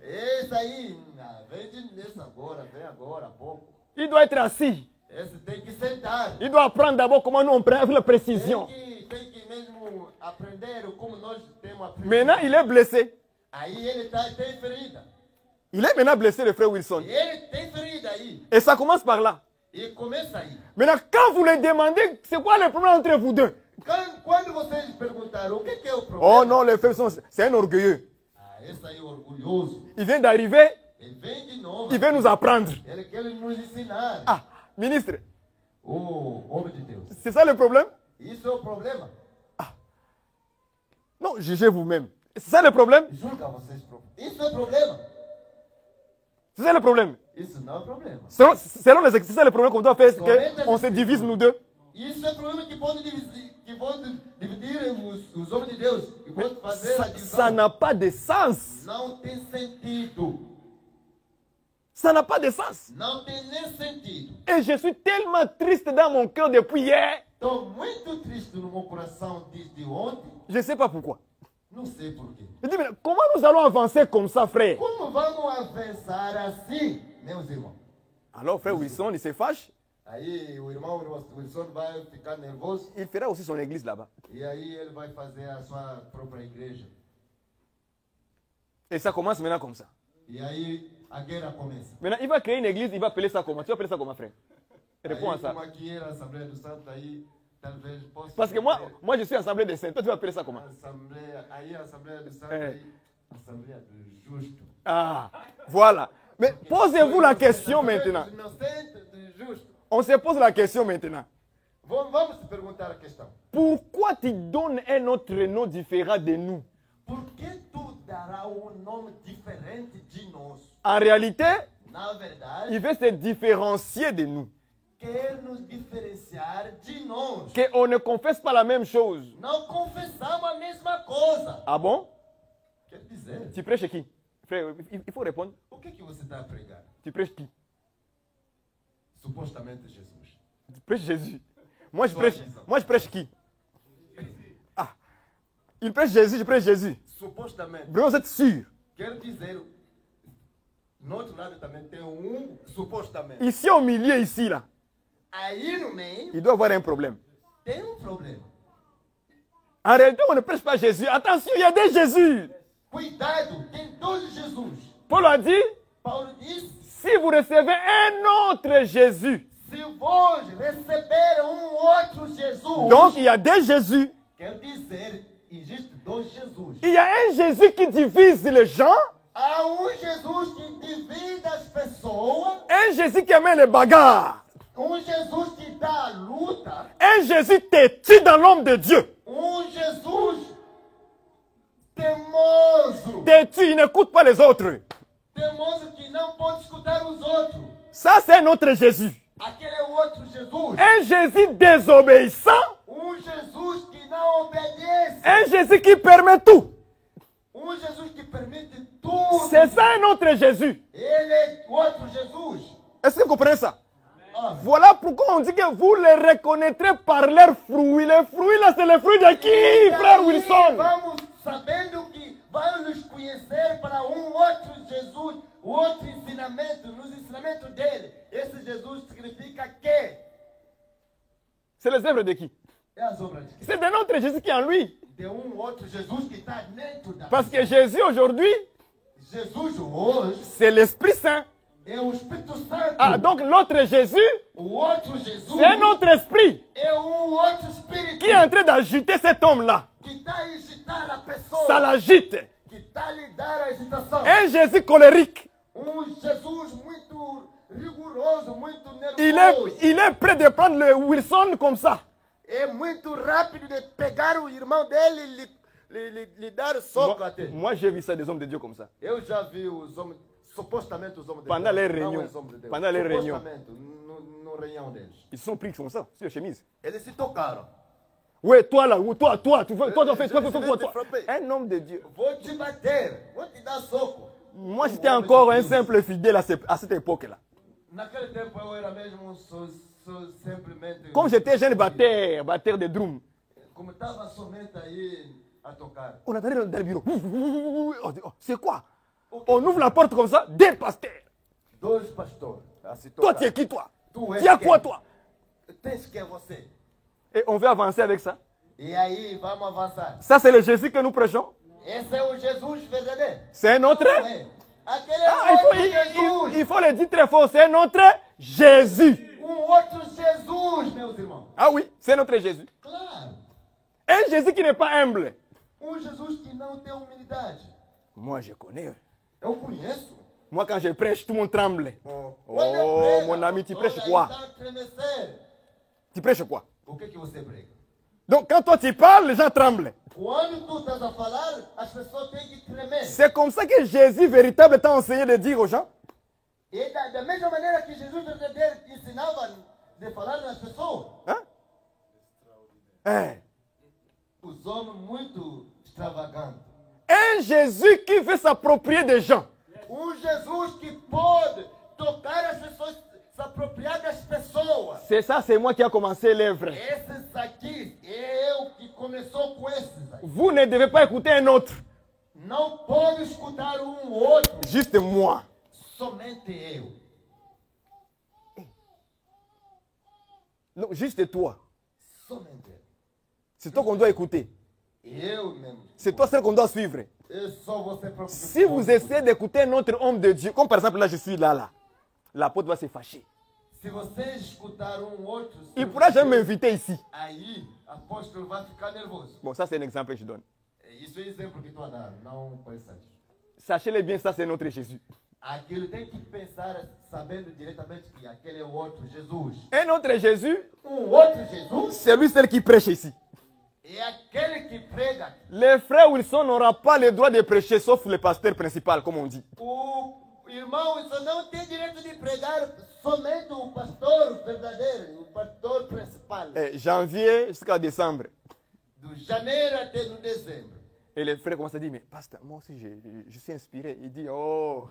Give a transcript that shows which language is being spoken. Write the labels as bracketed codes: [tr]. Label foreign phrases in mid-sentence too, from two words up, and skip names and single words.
[pt] Esse aí, vem agora, vem agora, há pouco. [fr] Il doit être assis. [pt] Esse tem que sentar. [fr] Il doit apprendre d'abord comment nous on prend avec la [pt] Tem [fr] précision. [pt] que mesmo aprender como nós temos a [fr] Maintenant, il est blessé. [pt] Aí ele tem ferida. [fr] Il est maintenant blessé, le frère Wilson. [pt] E ele tem ferida aí. [fr] Et ça commence par là. [pt] E começa aí. [fr] Maintenant, quand vous lui demandez, c'est quoi le problème entre vous deux? [pt] Quando vocês perguntaram o que é o problema? [fr] Oh non, le frère Wilson, c'est un orgueilleux. [pt] Ah, esse aí é orgulhoso. [fr] Il vient d'arriver, [pt] Ele vem de novo. [fr] il veut nous apprendre. [pt] Ele quer nos ensinar. [fr] Ah, ministre, [pt] O homem de Deus. [fr] c'est ça le problème? [pt] Isso é o problema. [fr] Non, jugez vous-même. C'est ça le problème? [pt] Julga vocês. Isso é problema. [fr] C'est ça le problème. [pt] Isso não é problema. [fr] Selon les c'est ça le problème qu'on doit faire, c'est qu'on se divise nous deux. [pt] Isso é problema que pode dividir, os homens de Deus. Que pode fazer a [fr] Ça [pt] divisão. [fr] n'a pas de sens. [pt] Não tem sentido. [fr] Ça n'a pas de sens. [pt] Não tem nem sentido. [fr] Et je suis tellement triste dans mon cœur depuis hier. [pt] Estou muito triste no meu coração desde ontem. [fr] Je ne sais pas pourquoi. [pt] Não sei porquê. [fr] Je dis, mais comment nous allons avancer comme ça, frère? [pt] Como vamos avançar assim, meus irmãos? [fr] Alors, frère Wilson, il se fâche. [pt] Aí o irmão Wilson vai ficar nervoso. [fr] Il fera aussi son église là-bas. [pt] E aí ele vai fazer a sua própria igreja. [fr] Et ça commence maintenant comme ça. [pt] E aí a guerra começa. [fr] Maintenant, il va créer une église, il va appeler ça comment? Tu vas appeler ça comment, frère? Réponds à [pt] Aí, [fr] ça. [pt] como aqui era a Assembleia do Santo, aí talvez possa... [fr] Parce que moi je suis Assemblée des Saints. Toi, tu vas appeler ça comment? [pt] Aí a Assembleia do Santo, É. aí a Assembleia do Justo. [fr] Ah, voilà. Mais posez-vous la question maintenant. [pt] Do inocente, do justo. [fr] On se pose la question maintenant. [pt] Vamos se perguntar a questão. [fr] Pourquoi tu donnes un autre nom différent de nous? [pt] Por que tu dará nome diferente de nós? [fr] En réalité, [pt] Na verdade, [fr] il veut se différencier de nous. [pt] quer nos diferenciar de nós. [fr] Qu'on ne confesse pas la même chose. [pt] Não confessamos a mesma coisa. [fr] Ah bon? [pt] Quer dizer, [fr] Tu prêches qui? Frère, il faut répondre. [pt] o que você está a pregar? [fr] Tu prêches qui? [pt] Supostamente Jesus. [fr] Tu prêches Jésus. Moi, je prêche qui? Ah. Il prêche Jésus, je prêche Jésus. [pt] Supostamente. [fr] Vraiment, vous êtes sûr? [pt] Quero dizer, no outro lado também tem supostamente. [fr] Ici au milieu, ici, là, [pt] Aí no meio [fr] il doit y avoir un problème. [pt] tem problema. [fr] En réalité, on ne prêche pas Jésus. Attention, il y a des Jésus. [pt] Cuidado, tem dois Jesus. [fr] Paul a dit, [pt] Paulo disse, [fr] si vous recevez un autre Jésus, [pt] se vós receber outro Jesus, [fr] donc il y a des Jésus. [pt] quer dizer, existe dois Jesus. [fr] Il y a un Jésus qui divise les gens, [pt] Há Jesus que divide as pessoas, [fr] un Jésus qui amène les bagarres, [pt] Jesus que dá a luta, [fr] un Jésus têtu dans l'homme de Dieu. [pt] Jesus teimoso, [fr] Têtu, il n'écoute pas les autres. [pt] teimoso que não pode escutar os outros. [fr] Ça, c'est un autre Jésus. [pt] Aquele é o outro Jesus. [fr] Un Jésus désobéissant, [pt] Jesus que não obedece. [fr] un Jésus qui permet tout. [pt] Jesus que permite tudo. [fr] C'est ça un autre Jésus. [pt] Ele é outro Jesus. [fr] Est-ce que vous comprenez ça? Ah, Voilà pourquoi on dit que vous les reconnaîtrez par leurs fruits. Les fruits là, c'est les fruits de qui, frère Wilson? [pt] Vamos sabendo que vai nos conhecer para outro Jesus, outro ensinamento, nos ensinamentos dele. Esse Jesus significa que [fr] C'est les œuvres de qui? [pt] é as obras de [fr] C'est de notre Jésus qui est en lui. [pt] de outro Jesus que está dentro da [fr] Parce que Jésus aujourd'hui, [pt] Jesus hoje [fr] c'est l'Esprit Saint. [pt] é o Espírito Santo. [fr] Ah, donc l'autre Jésus, [pt] O outro Jesus [fr] c'est un autre esprit [pt] é outro Espírito [fr] qui est en train d'agiter cet homme-là. [pt] que está a agitar a pessoa, [fr] Ça l'agite. [pt] que está a lhe dar a agitação. [fr] Un Jésus colérique. [pt] Jesus muito rigoroso, muito nervoso. [fr] Il est prêt de prendre le Wilson comme ça. [pt] É muito rápido de pegar o irmão dele e lhe dar soco até. [fr] Moi, j'ai vu ça des hommes de Dieu comme ça. [pt] Eu já vi os homens, supostamente os homens de [fr] Pendant [pt] Deus. [fr] les [pt] Não [fr] réunions. [pt] os homens de Deus. [fr] Pendant les réunions. [pt] Supostamente, no reunião deles. [fr] Ils se sont pris comme ça, sur les chemises. [pt] Eles se tocaram. [fr] Ouais, toi là, ou toi, tu fais, toi, Je fais, vais te toi. frapper. Un homme de Dieu. [pt] Vou te bater, vou te dar soco. [fr] Moi, j'étais encore un simple fidèle à cette époque-là. [pt] Naquele tempo eu era mesmo simplesmente... [fr] Comme j'étais jeune batteur de drum, [pt] Como estava somente aí a tocar. [fr] on attendait dans le bureau. On dit, oh, c'est quoi? On ouvre la porte comme ça, des pasteurs. [pt] Dois pastores a se [fr] Toi, [pt] tocar. [fr] tu es qui, toi? Tu Tu as quoi, toi? [pt] Tens que é você. [fr] Et on veut avancer avec ça. [pt] E aí, vamos avançar. [fr] Ça, c'est le Jésus que nous prêchons. [pt] Esse é o Jesus verdadeiro. [fr] C'est un autre. [pt] É. Aquele é Ah, outro Jesus. [fr] il faut le dire très fort, c'est notre Jésus. [pt] Outro Jesus, meus irmãos. [fr] Ah oui, c'est notre Jésus. [pt] Claro. [fr] Un Jésus qui n'est pas humble. [pt] Jesus que não tem humildade. [fr] Moi, je connais. [pt] Eu conheço. [fr] Moi, quand je prêche, tout le monde tremble. [pt] Quando eu prego, [fr] mon ami, tu [pt] toda [fr] prêches [pt] aí [fr] quoi? [pt] tá a tremecer. [fr] Tu prêches quoi? [pt] O que você prega? [fr] Donc, quand toi tu parles, les gens tremblent. [pt] Quando tu estás a falar, as pessoas têm que tremer. [fr] C'est comme ça que Jésus véritable t'a enseigné de dire aux gens. [pt] E da mesma maneira que Jesus verdadeiro ensinava de falar nas pessoas. Hein? Hein? Os homens muito extravagantes. [fr] Un Jésus qui veut s'approprier des gens. [pt] Jesus que pode tocar as pessoas, se apropriar das pessoas. [fr] C'est ça, c'est moi qui a commencé l'œuvre. [pt] Esses aqui, eu que começou com esses aí. [fr] Vous ne devez pas écouter un autre. [pt] Não pode escutar outro, [fr] Juste moi. [pt] somente eu. [fr] Non, juste toi. [pt] Somente eu. [fr] C'est toi qu'on doit écouter. [pt] Eu mesmo. [fr] C'est toi celle qu'on doit suivre. [pt] É só você próprio. [fr] Si vous essayez d'écouter un autre homme de Dieu, comme par exemple là je suis là, l'apôtre va se fâcher. [pt] Se vocês escutar outro, [fr] Il ne pourra jamais m'inviter ici. [pt] aí apóstolo vai ficar nervoso. [fr] Bon, ça c'est un exemple que je donne. [pt] Isso é exemplo que estou a dar, não pensar. [fr] Sachez-le bien, ça c'est notre Jésus. [pt] Aquilo tem que pensar sabendo diretamente que aquele é o outro Jesus. [fr] Un autre Jésus, [pt] Outro Jesus [fr] c'est lui seul qui prêche ici. [pt] é aquele que prega. [fr] Les frères Wilson n'auront pas le droit de prêcher sauf le pasteur principal, comme on dit. [pt] O irmão isso não tem direito de pregar, somente o pastor verdadeiro, o pastor principal. [fr] Janvier jusqu'à décembre. [pt] Do janeiro até no dezembro. [fr] Et les frères commencent à dire, mais pasteur, moi aussi je suis inspiré. Il dit, oh,